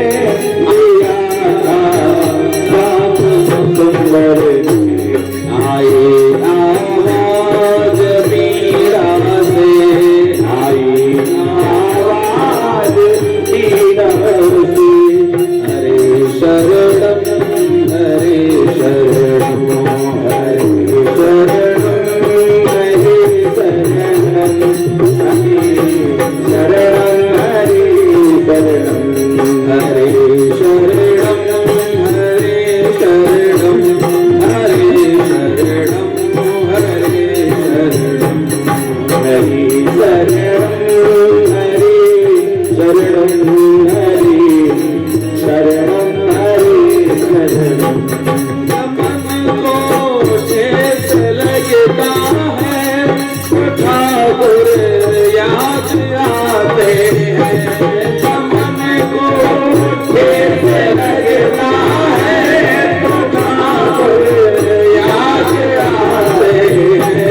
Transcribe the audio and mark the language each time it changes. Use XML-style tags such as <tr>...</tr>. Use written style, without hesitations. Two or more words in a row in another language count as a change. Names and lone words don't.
<hi>दिया था श्याम सुंदर ने। आए आवाज मीरा से, आई आवाज मीरा से।</hi> <sa>हरे शरणं हरे शरणं हरे शरणं हरे शरणं हरे शरणं हरे शरणं हरे शरणं हरे शरणं हरे शरणं हरे शरणं हरे शरणं हरे शरणं हरे शरणं हरे शरणं।</sa> <hi>मन को ठेस लगता है ठाकुर याद आते हैं। मन को ठेस लगता है ठाकुर याद आते हैं।</hi>